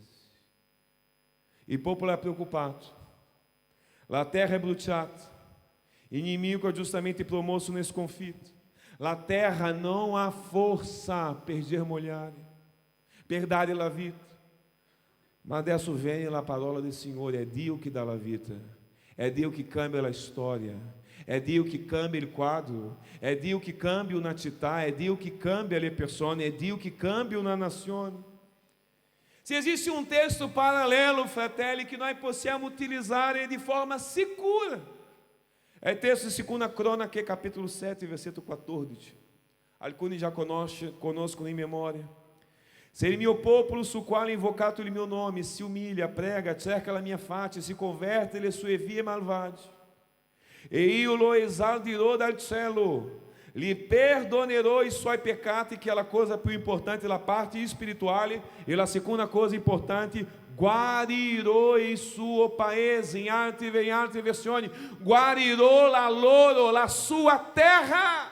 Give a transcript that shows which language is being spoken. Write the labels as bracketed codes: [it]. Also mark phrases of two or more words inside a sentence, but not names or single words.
[it] Il popolo è preoccupato, la terra è bruciata, inimigo è giustamente promosso nel sconfitto, la terra non ha forza per germogliare, per dare la vita. Ma adesso viene la parola del Signore, è Dio che dà la vita, è Dio che cambia la storia, è Dio che cambia il quadro, è Dio che cambia una città, è Dio che cambia le persone, è Dio che cambia una nazione. [pt] Se existe um texto paralelo, [it] fratelli, [pt] que nós [it] possiamo utilizzare di forma sicura, è il testo di 2 Croniche, capítulo 7, versetto 14. Alcuni già conoscono in memoria. Se il mio popolo, su quale invocato il mio nome, si umilia, prega, cerca la mia faccia, si converte le sue vie malvagie, e io lo esaldirò dal cielo, gli perdonerò i suoi peccati, che è la cosa più importante, la parte spirituale, e la seconda cosa importante, guarirò il suo paese, in altre versioni, guarirò la loro, la sua terra.